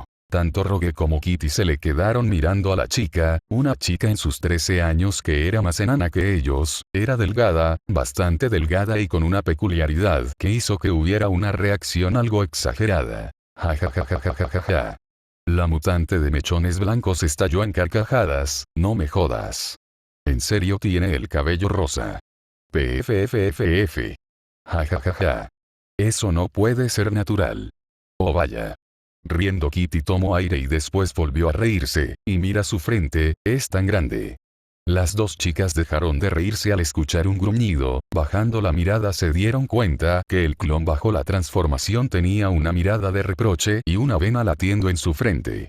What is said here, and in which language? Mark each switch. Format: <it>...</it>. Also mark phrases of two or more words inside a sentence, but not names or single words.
<es>Tanto Rogue como Kitty se le quedaron mirando a la chica, una chica en sus 13 años que era más enana que ellos, era delgada, bastante delgada y con una peculiaridad que hizo que hubiera una reacción algo exagerada. Ja ja ja ja ja ja ja ja. La mutante de mechones blancos estalló en carcajadas, no me jodas. En serio tiene el cabello rosa. PFFFF. Ja ja ja ja. Eso no puede ser natural. Oh vaya. Riendo Kitty tomó aire y después volvió a reírse, y mira su frente, es tan grande. Las dos chicas dejaron de reírse al escuchar un gruñido, bajando la mirada se dieron cuenta que el clon bajo la transformación tenía una mirada de reproche y una vena latiendo en su frente.</es>